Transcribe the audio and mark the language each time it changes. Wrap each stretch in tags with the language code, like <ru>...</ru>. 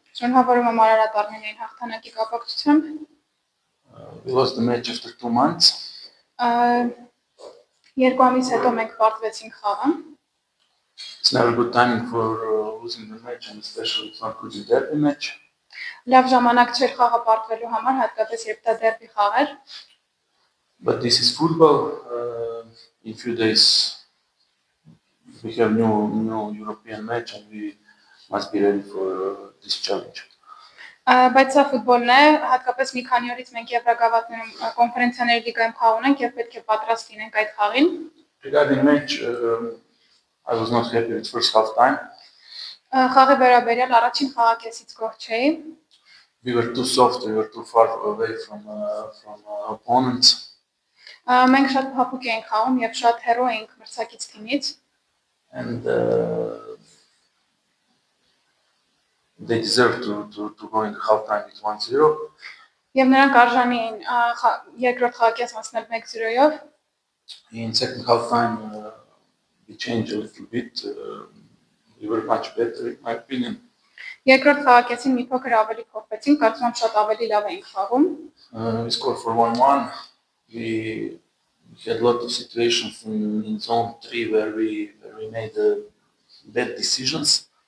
<hy>Շնորհավորում եմ Արարատ Արմենիային հաղթանակի կապակցությամբ։</hy> <en>We lost the match after 2 months.</en> <hy>Երկու ամիս հետո մենք պարտվեցինք խաղը։</hy> <en>It's never good timing for losing the match, and especially it's not good in derby match.</en> <hy>Լավ ժամանակ չէր խաղը պարտվելու համար, հատկապես երբ դա դերբի խաղ էր։</hy> <en>But this is football. In few days we have new European match, and we must be ready for this challenge.</en> <hy>Բայց սա ֆուտբոլն է, հատկապես մի քանի օրից մենք Եվրագավաթներում կոնֆերենցիաների լիգայում խաղ ունենք եւ պետք է պատրաստ լինենք այդ խաղին։</hy> <en>Regarding match, I was not happy with first half time.</en> <hy>Խաղի վերաբերյալ առաջին խաղակեսից գոհ չէի։</hy> <en>We were too soft, we were too far away from opponents.</en> <hy>Մենք շատ փափուկ էինք խաղում եւ շատ հեռու էինք մրցակից թիմից։</hy> <en>And they deserve to go in half time with 1-0.</en> <hy>Եվ նրանք արժանի էին երկրորդ խաղակես անցնել 1-0-ով։</hy> <en>In second half time we changed a little bit. We were much better in my opinion.</en> <hy>Երկրորդ խաղակեսին մի փոքր ավելի փոխվեցինք, կարծում եմ շատ ավելի լավ էինք խաղում։</hy> <en>We scored for 1-1. We had a lot of situations in zone 3 where we made bad decisions.</en>